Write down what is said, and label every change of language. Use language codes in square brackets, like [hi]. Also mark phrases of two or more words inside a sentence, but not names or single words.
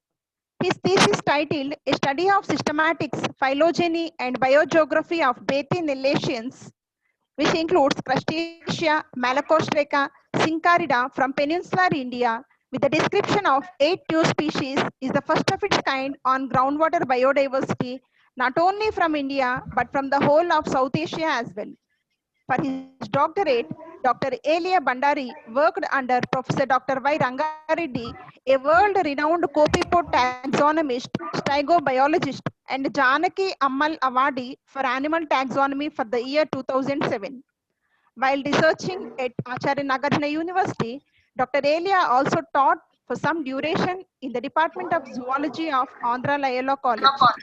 [en] His thesis titled A Study of Systematics, Phylogeny and Biogeography of Bathynellasians which includes Crustacea, Malacostraca, Syncarida from peninsular India, with a description of 8 new species, is the first of its kind on groundwater biodiversity, not only from India, but from the whole of South Asia as well. For his doctorate, Dr. Elia Bandari worked under Professor Dr. Y. Rangareddy, a world-renowned copypod taxonomist, stegobiologist, and Janaki Ammal Awardee for animal taxonomy for the year 2007. While researching at Acharya Nagarjuna University, Dr. Elia also taught for some duration in the Department of Zoology of Andhra Loyola College.